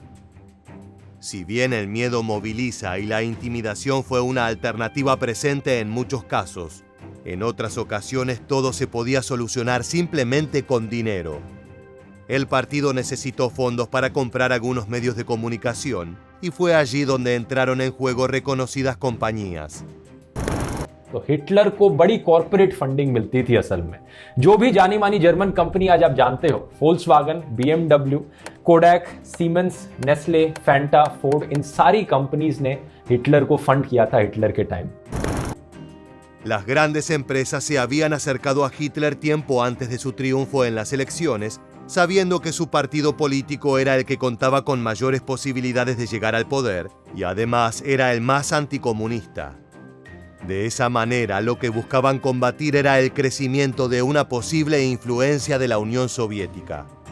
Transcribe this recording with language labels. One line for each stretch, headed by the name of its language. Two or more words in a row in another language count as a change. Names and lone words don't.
Spanish: Si bien el miedo moviliza y la intimidación fue una alternativa presente en muchos casos, en otras ocasiones todo se podía solucionar simplemente con dinero. El partido necesitó fondos para comprar algunos medios de comunicación y fue allí donde entraron en juego reconocidas compañías.
Hindi: तो हिटलर को बड़ी
English: corporate funding
Hindi: मिलती थी असल में। जो भी जानी मानी जर्मन कंपनी आज आप जानते हो, फोल्क्सवैगन, BMW, कोडैक, सीमेंस, नेस्ले, फैंटा, फोर्ड, इन सारी कंपनीज ने हिटलर को फंड किया था हिटलर के टाइम।
Spanish: Las grandes empresas se habían acercado a Hitler tiempo antes de su triunfo en las elecciones, sabiendo que su partido político era el que contaba con mayores posibilidades de llegar al poder y además era el más anticomunista. De esa manera, lo que buscaban combatir era el crecimiento de una posible influencia de la Unión Soviética.